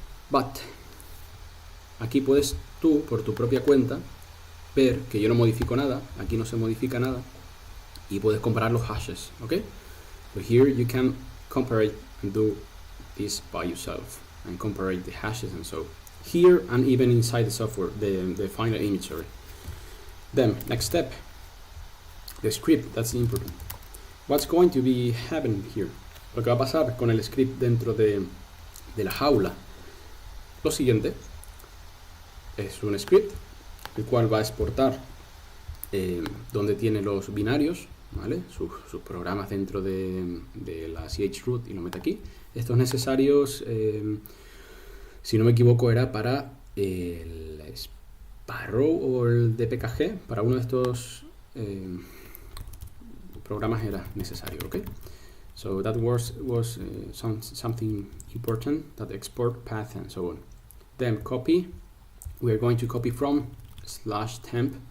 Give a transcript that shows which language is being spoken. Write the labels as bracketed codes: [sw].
[es] But aquí puedes tú, por tu propia cuenta, ver que yo no modifico nada, aquí no se modifica nada, y puedes comparar los hashes, ¿ok? [en] So here you can compare it and do this by yourself and compare the hashes and so here and even inside the software, the final image, sorry. Then next step, the script, that's important. What's going to be happening here? [es] Lo que va a pasar con el script dentro de la jaula. Lo siguiente es un script el cual va a exportar donde tiene los binarios, ¿vale? Sus programas dentro de la chroot y lo mete aquí. Estos necesarios, si no me equivoco, era para el Sparrow o el DPKG. Para uno de estos programas era necesario, ¿ok? [en] So that was something important, that export path and so on. Then copy, we are going to copy from /temp.